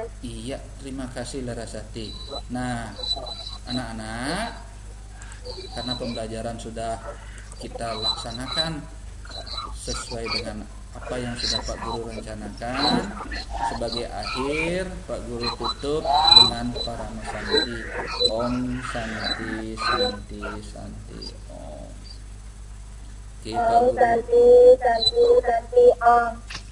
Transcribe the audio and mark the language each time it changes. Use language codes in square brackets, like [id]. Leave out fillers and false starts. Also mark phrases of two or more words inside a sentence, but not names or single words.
[id] Iya, terima kasih Larasati. Nah, anak-anak, karena pembelajaran sudah kita laksanakan sesuai dengan apa yang sudah Pak Guru rencanakan, sebagai akhir Pak Guru tutup dengan Parama Santi. [sa] Om Santi Santi Santi Om. [id] Oke, Pak [sa] Om [id] Guru. [sa] Santi Santi Santi Om.